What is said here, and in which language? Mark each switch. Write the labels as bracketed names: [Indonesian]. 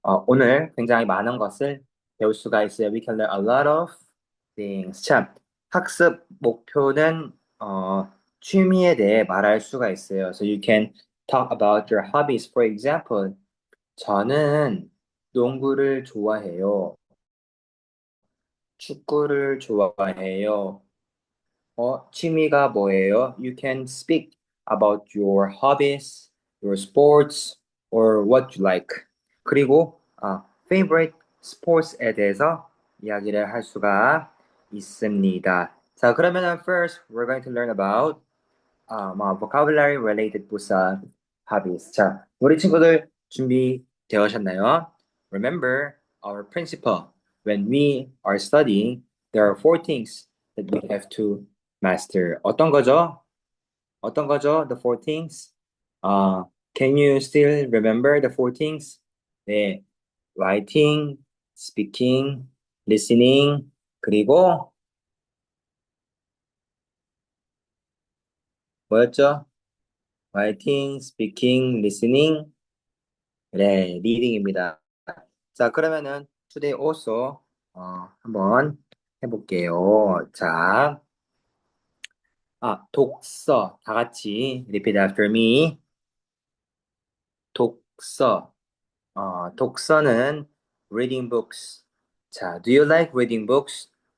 [Korean] 오늘 굉장히 많은 것을 배울 수가 있어요. [English] We can learn a lot of things. [Korean] 참, 학습 목표는 취미에 대해 말할 수가 있어요. [English] So you can talk about your hobbies. For example, [Korean] 저는 농구를 좋아해요. 축구를 좋아해요. 취미가 뭐예요? [English] You can speak about your hobbies, your sports, or what you like. [Korean] 그리고 favorite sports에 대해서 이야기를 할 수가 있습니다. 자, 그러면은 [English] first we're going to learn about mga vocabulary related po sa hobbies. [Korean] 자, 우리 친구들 준비되셨나요? [English] Remember our principle. When we are studying, there are four things that we have to master. [Korean] 어떤 거죠? 어떤 거죠? [English] The four things. Can you still remember the four things? [Korean] 네, [English] writing, speaking, listening, [Korean] 그리고 뭐였죠? [English] writing, speaking, listening, [Korean] 네, 리딩입니다. 자, 그러면은 [English] today also [Korean] 한번 해볼게요. 자, 독서 다 같이 [English] repeat after me. [Korean] 독서. [English] 독서는 reading books. [Korean] 자, [English] do you like reading books?